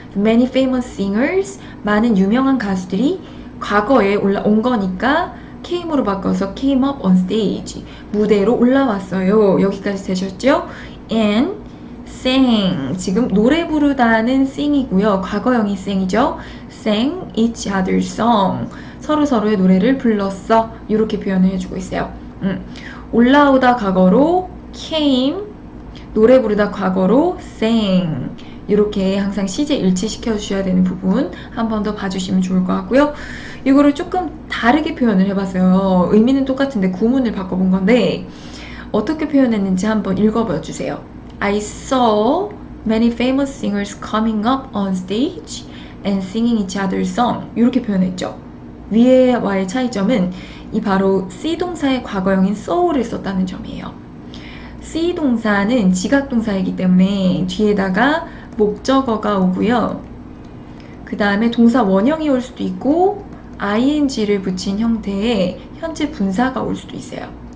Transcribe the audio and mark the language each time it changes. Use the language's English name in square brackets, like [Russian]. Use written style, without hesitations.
[English] Many famous singers, [Korean] 많은 유명한 가수들이 과거에 올라온 거니까 came으로 바꿔서 [English] came up on stage, [Korean] 무대로 올라왔어요. 여기까지 되셨죠? [English] And sang, [Korean] 지금 노래 부르다는 sing이고요. 과거형이 sing이죠. [English] sang each other's song, [Korean] 서로서로의 노래를 불렀어. 이렇게 표현을 해주고 있어요. 올라오다 과거로 came, 노래 부르다 과거로 sang 이렇게 항상 시제 일치시켜 주셔야 되는 부분 한 번 더 봐주시면 좋을 것 같고요. 이거를 조금 다르게 표현을 해봤어요. 의미는 똑같은데 구문을 바꿔본 건데 어떻게 표현했는지 한번 읽어봐 주세요. [English] I saw many famous singers coming up on stage and singing each other's song [Korean] 이렇게 표현했죠. 위에와의 차이점은 이 바로 see 동사의 과거형인 saw를 썼다는 점이에요. see 동사는 지각 동사이기 때문에 뒤에다가 목적어가 오고요. 그 다음에 동사 원형이 올 수도 있고 ing를 붙인 형태의 현재 분사가 올 수도 있어요.